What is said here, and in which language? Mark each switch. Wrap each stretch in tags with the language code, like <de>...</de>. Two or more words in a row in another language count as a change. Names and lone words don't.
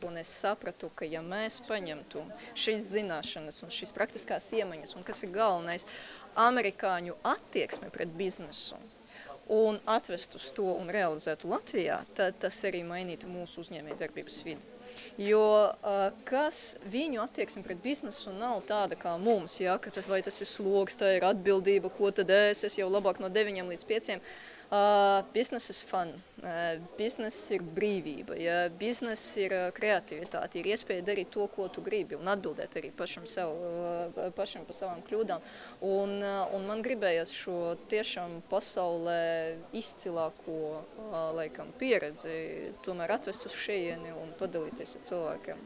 <lv>Un es sapratu, ka ja mēs paņemtu šīs zināšanas un šīs praktiskās iemaņas, un kas ir galvenais, amerikāņu attieksmi pret biznesu, un atvest uz to un realizētu Latvijā, tad tas arī mainītu mūsu uzņēmējdarbības vidi. Jo kas viņu attieksme pret biznesu nav tāda kā mums, ja, ka vai tas ir slogs, tā ir atbildība, ko tad es jau labāk no 9 līdz 5.</lv> <en>Business is fun,</en> <lv>business ir brīvība, ja, business ir kreativitāte, ir iespēja darīt to, ko tu gribi un atbildēt arī pašam par savām kļūdām. Un man gribējās šo tiešām pasaulē izcilāko laikam pieredzi tomēr atvest uz šejieni un padalīties ar cilvēkiem.</lv>